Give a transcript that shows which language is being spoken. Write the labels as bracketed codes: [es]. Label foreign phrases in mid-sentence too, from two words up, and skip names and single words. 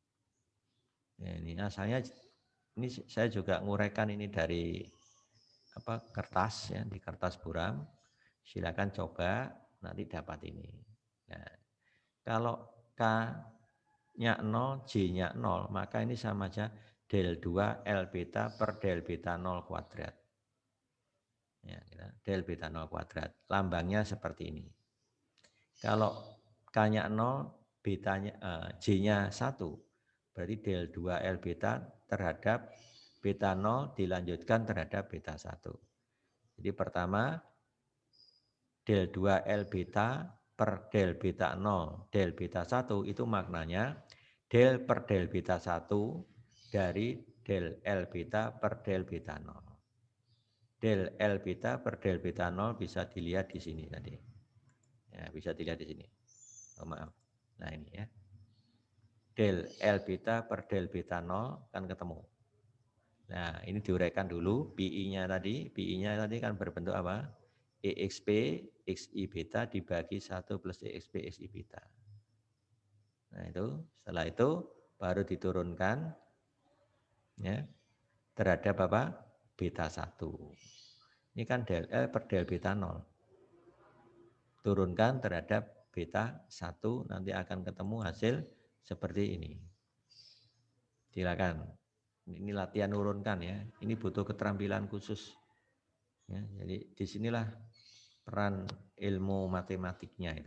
[id] Ya, ini asalnya ini saya juga nguraikan ini dari kertas ya, di kertas buram. Silakan coba nanti dapat ini. Nah, kalau K-nya 0, J-nya 0, maka ini sama aja del 2 L beta per del beta 0 kuadrat. Ya, del beta 0 kuadrat. Lambangnya seperti ini. Kalau K-nya 0, betanya J-nya 1, berarti del 2 L beta terhadap beta 0 dilanjutkan terhadap beta 1. Jadi pertama del 2 L beta per del beta 0 del beta 1 itu maknanya del per del beta 1 dari del L beta per del beta 0. Del L beta per del beta 0 bisa dilihat di sini tadi. Ya, bisa dilihat di sini. Oh, maaf. Nah, ini ya. Del L beta per del beta 0 kan ketemu. Nah, ini diuraikan dulu. PI-nya tadi kan berbentuk apa? EXP XI beta dibagi 1 plus EXP XI beta. Nah, itu setelah itu baru diturunkan ya terhadap apa? Beta 1. Ini kan del L per del beta 0. Turunkan terhadap beta 1 nanti akan ketemu hasil seperti ini. Silakan. Ini latihan urunkan ya. Ini butuh keterampilan khusus. Ya, jadi disinilah peran ilmu matematiknya itu.